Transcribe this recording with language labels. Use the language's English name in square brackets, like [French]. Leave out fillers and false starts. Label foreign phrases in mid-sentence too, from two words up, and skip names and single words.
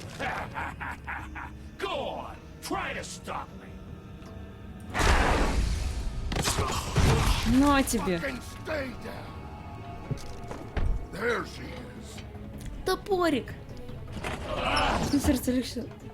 [English] Go on, try to stop me. [Russian] На тебе. [English] Fucking stay down. There she is. [Russian] Топорик. На сердце легче.